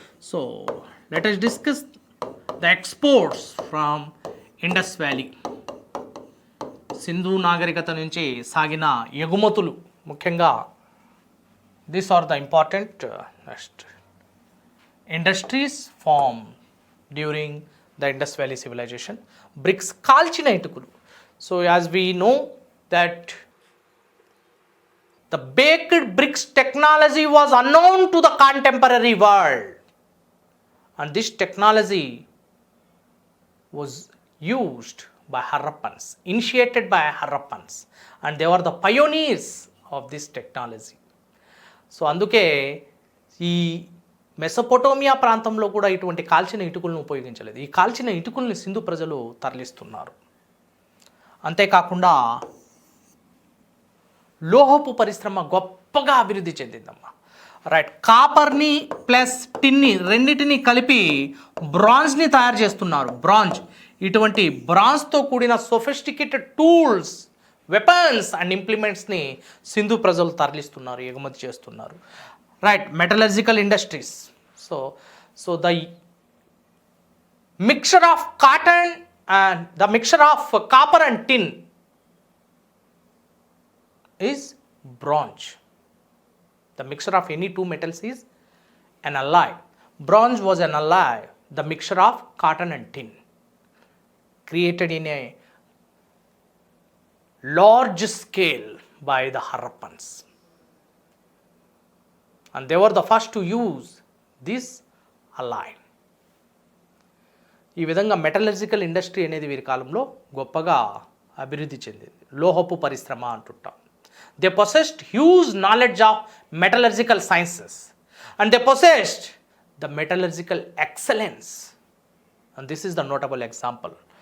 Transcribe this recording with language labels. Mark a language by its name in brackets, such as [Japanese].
[English] So let us discuss the exports from Indus Valley. [Telugu] Sindhu నాగరికత నుంచి సాగిన ఎగుమతులు ముఖ్యంగా [English] These are the important next industries form during the Indus Valley civilisation. [Telugu] Bricks, కాల్చిన ఇటుకలు. [English] So as we know that the baked bricks technology was unknown to the contemporary world. and this technology was used by Harappans, initiated by Harappans, and they were the pioneers of this technology. [Telugu] So అందుకే ఈ మెసొపొటోమియా ప్రాంతంలో కూడా ఇటువంటి కాల్చిన ఇటుకలను ఉపయోగించలేదు. ఈ కాల్చిన ఇటుకల్ని సింధు ప్రజలు తరలిస్తున్నారు. అంతేకాకుండా లోహపు పరిశ్రమ గొప్పగా అభివృద్ధి చెందిందమ్మా. రైట్, కాపర్ని ప్లస్ టిన్ని రెండింటిని కలిపి బ్రాంజ్ని తయారు చేస్తున్నారు. బ్రాంజ్, ఇటువంటి బ్రాంజ్తో కూడిన [English] sophisticated tools, weapons and [Telugu] ఇంప్లిమెంట్స్ని Sindhu ప్రజలు తరలిస్తున్నారు, ఎగుమతి చేస్తున్నారు. [English] Right, metallurgical industries. So the mixture of cotton and the mixture of copper and tin is bronze. The mixture of any two metals is an alloy. Bronze was an alloy, the mixture of cotton and tin, created in a large scale by the Harappans. And they were the first to use this alloy. [Telugu] ఈ విధంగా metallurgical industry అనేది వీరి కాలంలో గొప్పగా అభివృద్ధి చెందింది. లోహపు పరిశ్రమ అంటుంటాం. [English] They possessed huge knowledge of metallurgical sciences, and they possessed the metallurgical excellence, and this is the notable example.